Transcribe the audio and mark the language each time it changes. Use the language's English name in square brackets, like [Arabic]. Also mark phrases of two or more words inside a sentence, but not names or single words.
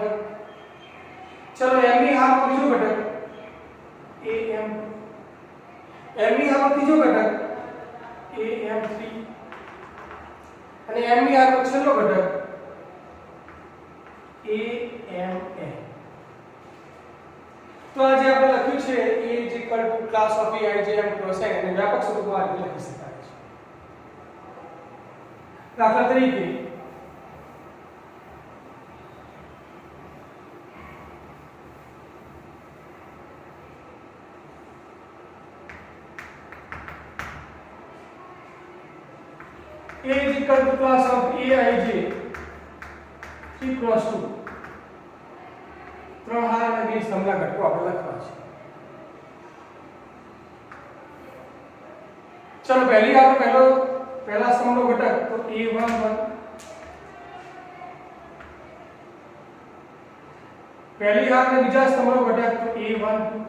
[Gujarati] ચલો એમની હારનો બીજો ઘટક am, એમની હારનો ત્રીજો ઘટક am3 અને એમની હારનો છેલ્લો ઘટક ama. તો આજે આપણે લખ્યું છે [English] a is equal to class of aijm cross n [Gujarati] અને વ્યાપક સ્વરૂપમાં આ રીતે લખી શકાય છે. દાખલા તરીકે [English] a is equal to class of aij 3 cross 2. [Gujarati] ત્રણ હાર અને બે સ્તંભના ઘટકો આપણે લખવા છે. ચલો પહેલી હારનો પહેલા સ્તંભનો ઘટક તો a11, પહેલી હાર અને બીજા સ્તંભનો ઘટક તો a12.